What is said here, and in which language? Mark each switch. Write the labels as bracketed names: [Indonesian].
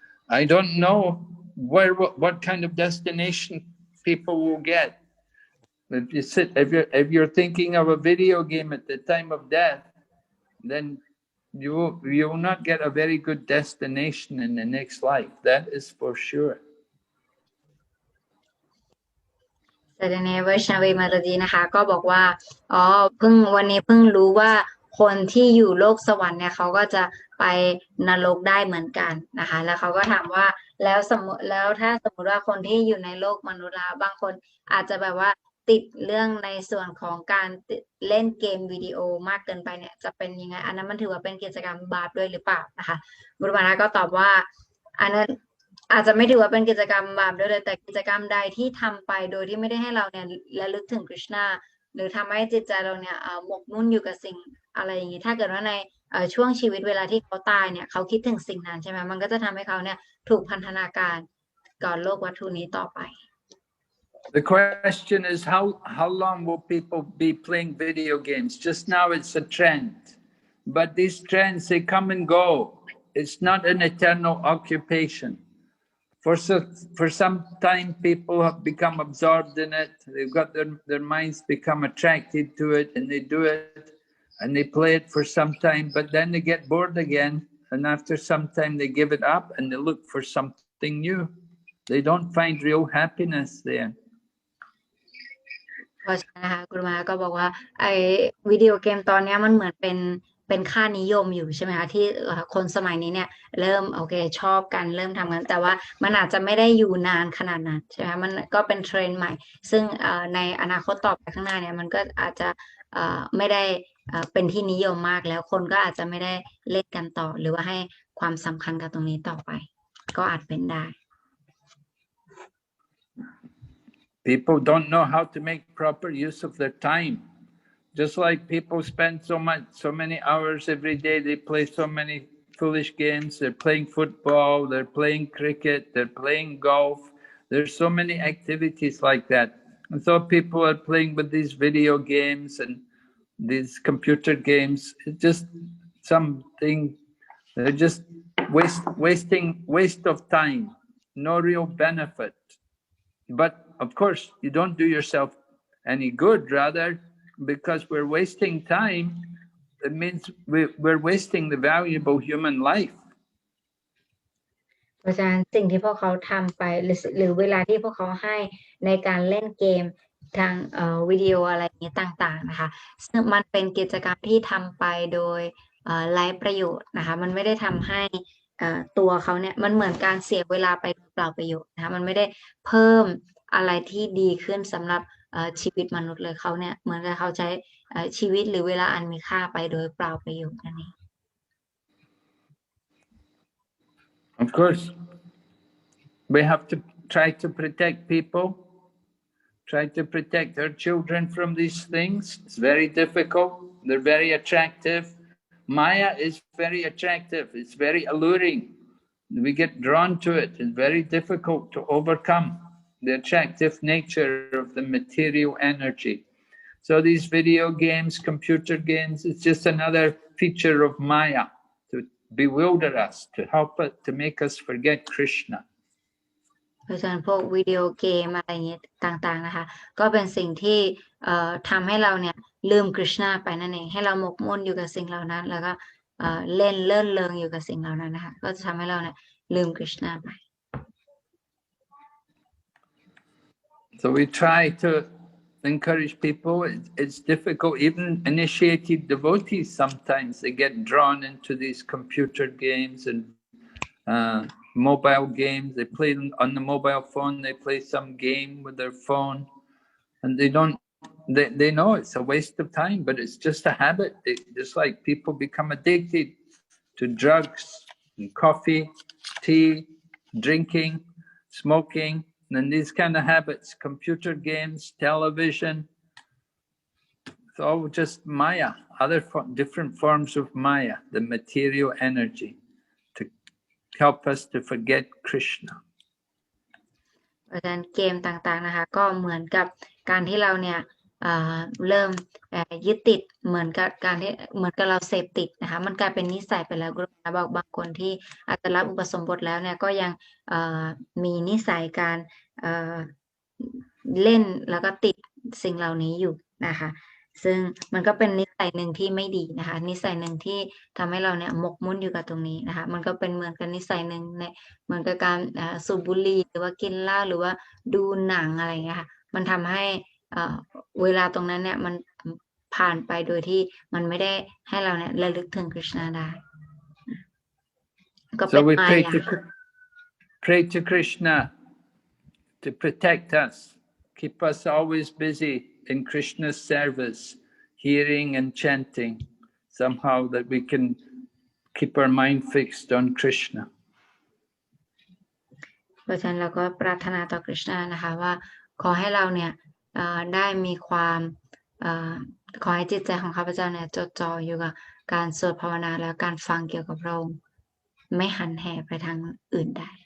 [English] I don't know what kind of destination people will get. If you're thinking of a video game at the time of death, then you will not get a very good destination in the next life. That is for sure. [Thai] แต่ในเวอร์ชันเวมาตาดีนะคะก็บอกว่าวันนี้เพิ่งรู้ว่าคนที่อยู่โลกสวรรค์เนี่ยเขาก็จะไปนรกได้เหมือนกันนะคะแล้วเขาก็ถามว่า แล้วถ้าสมมติว่าคนที่อยู่ในโลกมนุษย์นะคะบางคนอาจจะแบบว่าติดเรื่องในส่วนของการเล่นเกมวิดีโอมากเกินไปเนี่ยจะเป็นยังไงอันนั้นมันถือว่าเป็นกิจกรรมบาปด้วยหรือเปล่านะคะบุรุษมาก็ตอบว่า อันนั้นอาจจะไม่ถือว่าเป็นกิจกรรมบาปด้วยเลยแต่กิจกรรมใดที่ทำไปโดยที่ไม่ได้ให้เราเนี่ยระลึกถึงคริชนาหรือทำให้จิตใจเราเนี่ยหมกมุ่นอยู่กับสิ่งอะไรอย่างนี้ถ้าเกิดว่าในช่วงชีวิตเวลาที่เขาตายเนี่ยเขาคิดถึงสิ่งนั้นใช่ไหมมันก็จะทำให้เขาเนี่ยถูกพันธนาการก่อนโลกวัตถุนี้ต่อไป [English] The question is how long will people be playing video games? Just now it's a trend, but these trends they come and go. It's not an eternal occupation. For some time, people have become absorbed in it. They've got their minds become attracted to it, and they do it, and they play it for some time. But then they get bored again, and after some time, they give it up and they look for something new. They don't find real happiness there. [Thai] เพราะฉะนั้นนะคะคุณมาก็บอกว่าไอ้วิดีโอเกมตอนนี้มันเหมือนเป็นค่านิยมอยู่ใช่ไหมคะที่คนสมัยนี้เนี่ยเริ่มโอเคชอบกันเริ่มทำกันแต่ว่ามันอาจจะไม่ได้อยู่นานขนาดนั้นใช่ไหมมันก็เป็นเทรนด์ใหม่ซึ่งในอนาคตต่อไปข้างหน้าเนี่ยมันก็อาจจะไม่ได้เป็นที่นิยมมากแล้วคนก็อาจจะไม่ได้เล่นกันต่อหรือว่าให้ความสำคัญกับตรงนี้ต่อไปก็อาจเป็นได้ [English] People don't know how to make proper use of their time. Just like people spend so many hours every day, they play so many foolish games. They're playing football, they're playing cricket, they're playing golf. There's so many activities like that. And so people are playing with these video games and these computer games. It's just something, they're just waste of time, no real benefit. But of course, you don't do yourself any good, rather, because we're wasting time, it means we're wasting the valuable human life. [Thai] เพราะฉะนั้นสิ่งที่พวกเขาทำไปหรือเวลาที่พวกเขาให้ในการเล่นเกมทางวิดีโออะไรอย่างนี้ต่างๆนะคะซึ่งมันเป็นกิจกรรมที่ทำไปโดยไร้ประโยชน์นะคะมันไม่ได้ทำให้ตัวเขาเนี่ยมันเหมือนการเสียเวลาไปเปล่าประโยชน์นะคะมันไม่ได้เพิ่มอะไรที่ดีขึ้นสำหรับชีวิตมนุษย์เลยเขาเนี่ยเหมือนกับเขาใช้ชีวิตหรือเวลาอันมีค่าไปโดยเปล่าประโยชน์นั่นเอง [English] Of course, we have to try to protect people, try to protect our children from these things. It's very difficult. They're very attractive. Maya is very attractive. It's very alluring. We get drawn to it. It's very difficult to overcome the attractive nature of the material energy. So these video games, computer games, it's just another feature of Maya to bewilder us, to help us, to make us forget Krishna. [Thai] เพราะฉะนั้นพวกวิดีโอเกมอะไรอย่างเงี้ยต่างๆนะคะก็เป็นสิ่งที่ทำให้เราเนี่ยลืมคริชนาไปนั่นเองให้เราหมกมุ่นอยู่กับสิ่งเหล่านั้นแล้วก็เล่นเลื่อนเลงอยู่กับสิ่งเหล่านั้นนะคะก็จะทำให้เราเนี่ยลืมคริชนาไป [English] So we try to encourage people. It's difficult. Even initiated devotees sometimes they get drawn into these computer games and mobile games. They play on the mobile phone. They play some game with their phone, and they know it's a waste of time, but it's just a habit. Just like people become addicted to drugs and coffee, tea, drinking, smoking, and these kind of habits, computer games, television. It's all just Maya, different forms of Maya, the material energy, to help us to forget Krishna. [Thai] เพราะฉะนั้นเกมต่างๆนะคะก็เหมือนกับการที่เราเนี่ยเริ่มยึดติดเหมือนกับเราเสพติดนะคะมันกลายเป็นนิสัยไปแล้วบอกบางคนที่อาจจะรับอุปสมบทแล้วเนี่ยก็ยังมีนิสัยการ เล่นแล้วก็ติดสิ่งเหล่านี้อยู่นะคะซึ่งมันก็เป็นนิสัยหนึ่งที่ไม่ดีนะคะนิสัยหนึ่งที่ทำให้เราเนี่ยหมกมุ่นอยู่กับตรงนี้นะคะมันก็เป็นเหมือนกับนิสัยหนึ่งเหมือนกับการสูบบุหรี่หรือว่ากินเหล้าหรือว่าดูหนังอะไรอย่างเงี้ยค่ะมันทำให้เวลาตรงนั้นเนี่ยมันผ่านไปโดยที่มันไม่ได้ให้เราเนี่ยระลึกถึงคริชนาได้ก็เป็น [English] So we pray to Krishna to protect us, keep us always busy in Krishna's service, hearing and chanting, somehow that we can keep our mind fixed on Krishna. [Thai] เพราะฉะนั้นเราก็ปรารถนาต่อคริสต์นะคะว่าขอให้เราเนี่ยได้มีความขอให้จิตใจของข้าพเจ้าเนี่ยจดจ่ออยู่กับการสวดภาวนาและการฟังเกี่ยวกับพระองค์ไม่หันแห่ไปทางอื่นใด